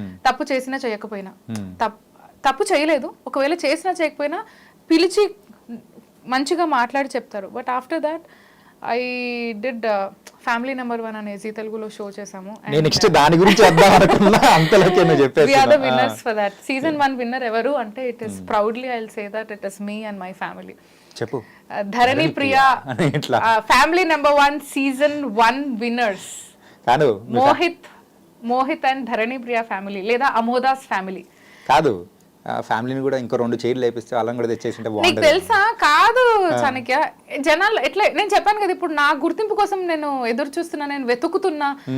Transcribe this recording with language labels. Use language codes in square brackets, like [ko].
[te] తప్పు చేసినా చేయకపోయినా, తప్పు చేయలేదు, ఒకవేళ చేసినా చేయకపోయినా పిలిచి మంచిగా మాట్లాడి చెప్తారు. [en] but after that I did family number 1 [te] అనే జీ తెలుగులో షో చేసాము. నేను నెక్స్ట్ దాని గురించి వద్దాం అనుకున్నా, అంతలోకే నువ్వు చెప్పేసి. [en] We are the winners for that. Season 1 winner [te] ఎవరు అంటే [en] it is proudly I'll say that it is me and my family. [te] చెప్పు. ధరణి Priya family number 1 season 1 winners కాదు Mohit and Dharani Priya family లేదా అమోదాస్ ఫ్యామిలీ. కాదు, ఫ్యామిలీని కూడా ఇంకో 2 చైర్లు వేపిస్తే వాళ్ళని కూడా తెచ్చేసింటే నీకు బాగుంటుంది. తెలుసా? కాదు చాణక్య, జనాలు ఎట్లా, నేను చెప్పాను కదా ఇప్పుడు నా గుర్తింపు కోసం నేను ఎదురు చూస్తున్నా, నేను వెతుకుతున్నా.